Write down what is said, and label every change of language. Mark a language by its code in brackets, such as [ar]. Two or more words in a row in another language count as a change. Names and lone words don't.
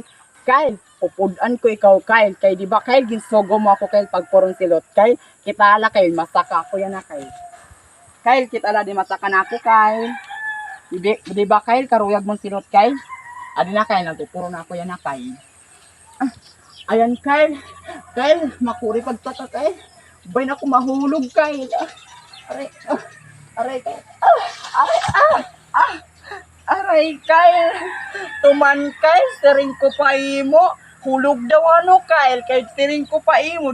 [bik] Kyle, pupudan ko ikaw Kyle, kay di ba Kyle, ginsogo mo ako Kyle pagpurong silot Kyle, kita ala Kyle, masaka ako yan na Kyle. Kyle, kita ala di masaka na ako Kyle. Di ba Kyle, karuyag mong silot Kyle? Adi na Kyle, nagpupuro na ako yan na Kyle. Ah, ayan Kyle, Kyle, makuri pagtaka Kyle. Bay na ako mahulog Kyle. Aray, aray Kyle. Aray Kyle, tuman Kyle, sering ko pa imo. Hulog daw ano Kyle, kay sering ko pa imo.